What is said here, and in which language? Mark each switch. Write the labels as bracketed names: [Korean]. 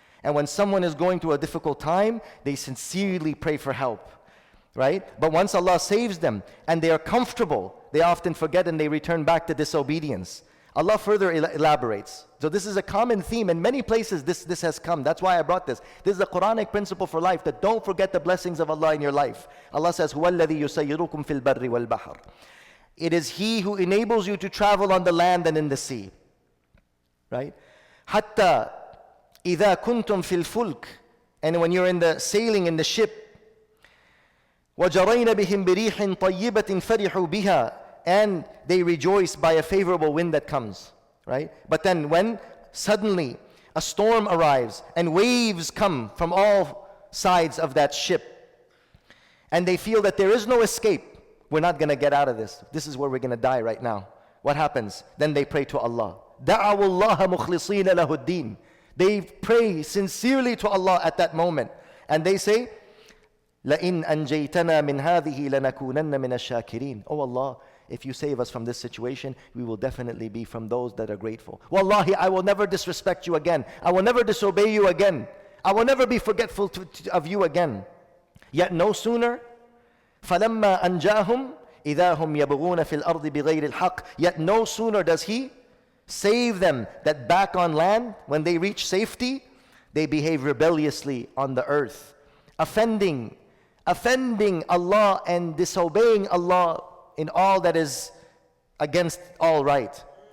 [English] And when someone is going through a difficult time, they sincerely pray for help, right? But once Allah saves them and they are comfortable, they often forget and they return back to disobedience. Allah further elaborates. So this is a common theme. In many places this has come. That's why I brought this. This is a Quranic principle for life, that don't forget the blessings of Allah in your life. Allah says, [Arabic] هُوَ الَّذِي يُسَيِّرُكُمْ فِي الْبَرِّ وَالْبَحْرِ. [English] It is He who enables you to travel on the land and in the sea. Right? [Arabic] حَتَّى إِذَا كُنْتُمْ فِي الْفُلْكِ. [English] And when you're in the sailing in the ship, [Arabic] وَجَرَيْنَ بِهِمْ بِرِيحٍ طَيِّبَةٍ فَرِحُوا بِهَا. [English] And they rejoice by a favorable wind that comes, right? But then when suddenly a storm arrives and waves come from all sides of that ship, and they feel that there is no escape. We're not going to get out of this. This is where we're going to die right now. What happens? Then they pray to Allah. [Arabic] دَعَوُوا اللَّهَ مُخْلِصِينَ لَهُ الدِّينَ. [English] They pray sincerely to Allah at that moment. And they say, [Arabic] لَإِنْ أَنْجَيْتَنَا مِنْ هَذِهِ لَنَكُونَنَّ مِنَ الشَّاكِرِينَ. [English] Oh Allah, if you save us from this situation, we will definitely be from those that are grateful. Wallahi, I will never disrespect you again. I will never disobey you again. I will never be forgetful of you again. Yet no sooner, [Arabic] فَلَمَّا أَنْجَاهُمْ إِذَا هُمْ يَبْغُونَ فِي الْأَرْضِ بِغَيْرِ الْحَقِّ. [English] Yet no sooner does He save them that back on land, when they reach safety, they behave rebelliously on the earth, offending Allah and disobeying Allah in all that is against all right.